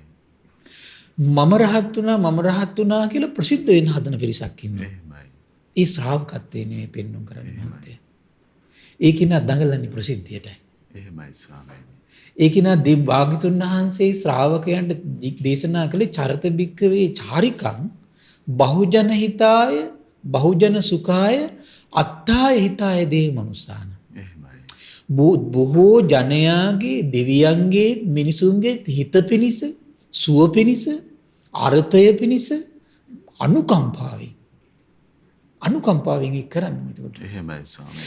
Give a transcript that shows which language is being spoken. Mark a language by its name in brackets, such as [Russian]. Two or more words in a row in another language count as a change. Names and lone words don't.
[Sinhala] මම රහත් වුණා කියලා ප්‍රසිද්ධ වෙන්න හදන පිරිසක් ඉන්නවා. එහෙමයි. ඒ ශ්‍රාවකත්වයේ නෙමෙයි පෙන්වන්න කරන්නේ මහත්තයා. ඒකින දඟලන්නේ ප්‍රසිද්ධියටයි. එහෙමයි ස්වාමීනි. ඒකින භාග්‍යතුන් වහන්සේ ශ්‍රාවකයන්ට දේශනා කළේ [Pali] චරිත බික්කවේ චාරිකං බහුජන හිතාය බහුජන සුඛාය අත්තාය හිතාය දේව මනුස්සාන. [Sinhala] එහෙමයි. බොහෝ ජනයාගේ දෙවියන්ගේ මිනිසුන්ගේ හිත පිණිස සුව පිණිස අර්ථය පිණිස අනුකම්පාවෙන් කරන්නේ එතකොට. එහෙමයි ස්වාමීනි.